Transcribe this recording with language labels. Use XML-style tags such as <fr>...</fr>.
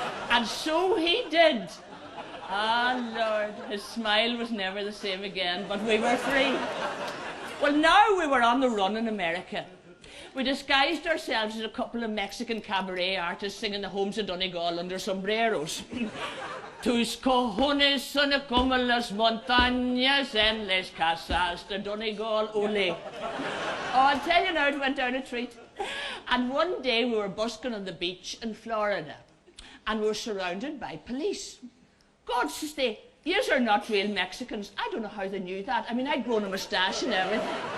<en>And so he did. Ah, Lord, his smile was never the same again, but we were free. Well, now we were on the run in America. We disguised ourselves as a couple of Mexican cabaret artists singing the Homes of Donegal under sombreros.</en> <es>Tus cojones son como las montañas en las casas de Donegal, ole.</es> <en>Oh, I'll tell you now, it went down a treat. And one day we were busking on the beach in Florida, and we were surrounded by police. God, says they, "Yous are not real Mexicans." I don't know how they knew that. I mean, I'd grown a moustache and everything.</en>